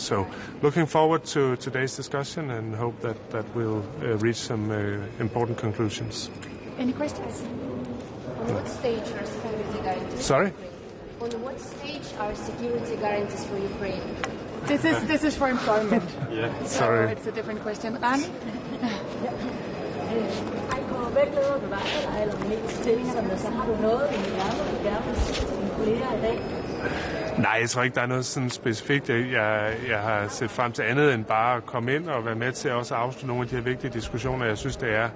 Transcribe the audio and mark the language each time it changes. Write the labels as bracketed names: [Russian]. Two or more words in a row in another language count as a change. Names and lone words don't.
[English] So, looking forward to today's discussion and hope that we'll reach some important conclusions. Any questions? On what stage are security guarantees? Sorry? On what stage are security guarantees for Ukraine? This is for employment. Yeah. So Sorry. it's a different question. Rani? [Danish] Nej, jeg tror ikke, der er noget sådan specifikt. Jeg har set frem til andet end bare at komme ind og være med til også at afslutte nogle af de her vigtige diskussioner.